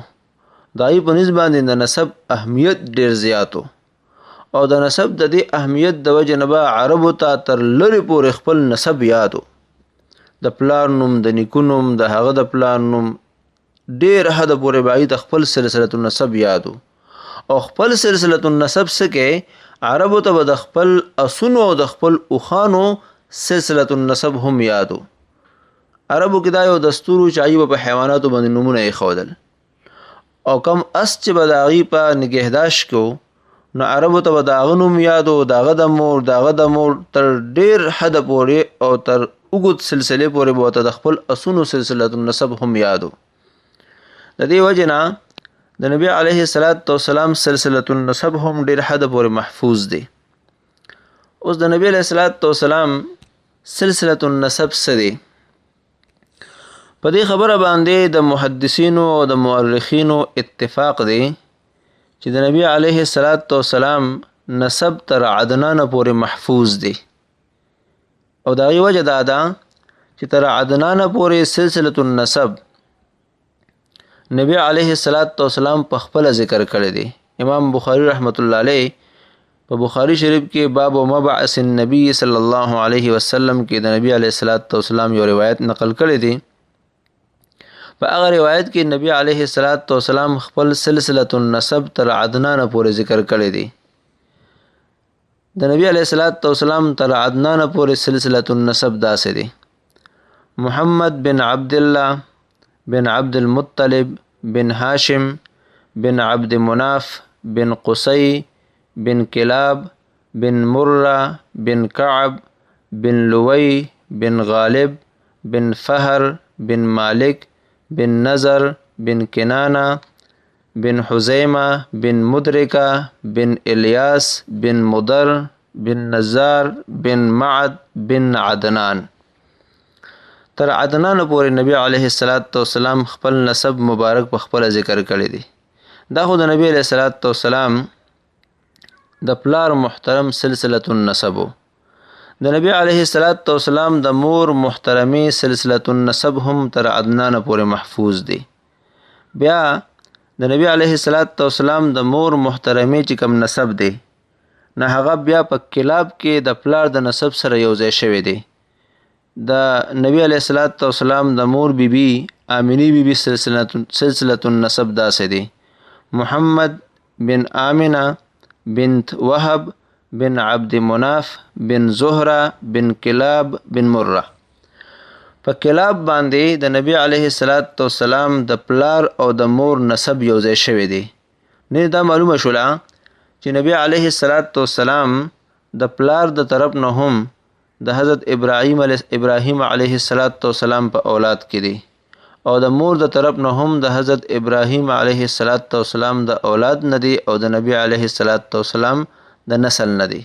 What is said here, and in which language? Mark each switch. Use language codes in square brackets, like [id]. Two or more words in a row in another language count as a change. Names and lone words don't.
[ps] د هغې په نسب باندې د نسب اهمیت ډېر زیات و. او د نسب د دې اهمیت د وجې نه به عربو ته تر لرې پورې خپل نسب یاد و. د پلار نوم، د نیکه نوم، د هغه د پلار نوم، ډېر حده پورې به هغې ته خپل سلسلة النسب یاد و. او خپل سلسلة النسب څه کې عربو ته به د خپل اسونو او د خپل اوښانو سلسلة النسب هم یاد و. عربو کې دا یو دستور و چې هغې به په حیواناتو باندې نومونه ایښودل. او کم اس چې به د هغې په نګهداشت کو نو عربو ته به د هغه نوم یاد و، د هغه د مور، د هغه د مور، تر ډېر حده پورې او تر اوږد سلسلې پورې به ورته د خپل اسونو سلسلة النسب هم یاد و. د دې وجې نه د نبي علیه السلام سلسلة النسب هم ډېر حده پورې محفوظ دی. اوس د نبي علیه السلام سلسلة النسب څه دی؟ په دې خبره باندې د محدثینو او د مورخینو اتفاق دی چې د نبی علیه السلام نسب تر عدنان پورې محفوظ دی. او د هغې وجه دا ده چې تر عدنان پورې سلسلة النسب نبی علیه السلام په خپله ذکر کړی دی. امام بخاری رحمت الله علیه په بخاری شریف کې [ar] باب مبعث النبی صلی الله علیه وسلم [ps] کې د نبی علیه السلام یو روایت نقل کړی دی. په هغه روایت کې نبی علیه السلام خپل سلسلة النسب تر عدنان پورې ذکر کړی دی. د نبی علیه السلام تر عدنان پورې سلسلة النسب داسې دی: محمد بن عبد الله بن عبد المطلب بن هاشم بن عبد مناف بن قصي بن كلاب بن مرة بن كعب بن لوي بن غالب بن فهر بن مالك بن نظر بن كنانة بن حزيمة بن مدركة بن إلياس بن مضر بن نزار بن معد بن عدنان. تر عدنان پورې نبی علیه السلام خپل نسب مبارک په خپله ذکر کړی دی. دا خو د نبی علیه السلام د پلار محترم سلسلة النسب و. د نبی علیه السلام د مور محترمې سلسلة النسب هم تر عدنان پورې محفوظ دی. بیا د نبی علیه السلام د مور محترمې چې کوم نسب دی نه هغه بیا په کلاب کې د پلار د نسب سره یوځای شوی دی. د نبی علیه السلام د مور بیبي آمینی بیبي سلسلة النسب داسې دی: محمد بن آمنه بنت وهب بن عبد مناف بن زهره بن کلاب بن مره. په کلاب باندې د نبی علیه السلام د پلار او د مور نسب یوځای شوی دی. نه دا معلومه شوله چې نبی علیه السلام د پلار د طرف نه هم د حضرت ابراهیم علیه السلام په اولاد کې دی او د مور د طرف نه هم د حضرت ابراهیم علیه السلام د اولاد نه دی او د نبی علیه السلام د نسل نه دی.